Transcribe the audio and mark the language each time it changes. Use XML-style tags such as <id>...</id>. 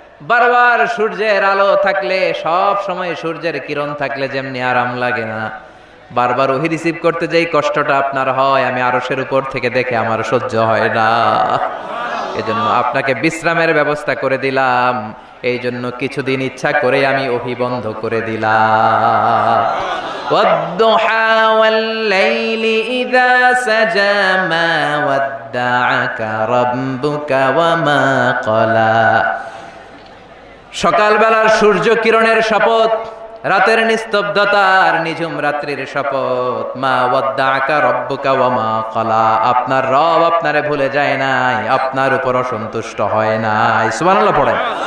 <bn>বারবার সূর্যের আলো থাকলে, সব সময় সূর্যের কিরণ থাকলে যেমনি আরাম লাগে না, বারবার ওহি রিসিভ করতে যাই কষ্টটা আপনার হয়, আমি আরশের উপর থেকে দেখে আমার সহ্য হয় না। এজন্য আপনাকে বিশ্রামের ব্যবস্থা করে দিলাম। এই জন্য কিছুদিন ইচ্ছা করে আমি ওহি বন্ধ করে দিলাম।</bn> <ar>والضحى والليل إذا سجى ما ودعك ربك وما قلى।</ar> <bn>সকালবেলার সূর্য কিরণের শপথ, রাতের নিস্তব্ধতার নিঝুম রাত্রির শপথ।</bn> <ar>মা ওয়াদ্দাআকা রব্বুকা ওয়া মা ক্বালা।</ar> <bn>আপনার রব আপনারে ভুলে যায় নাই, আপনার উপর অসন্তুষ্ট হয় নাই। সুবহানাল্লাহ পড়েন।</bn>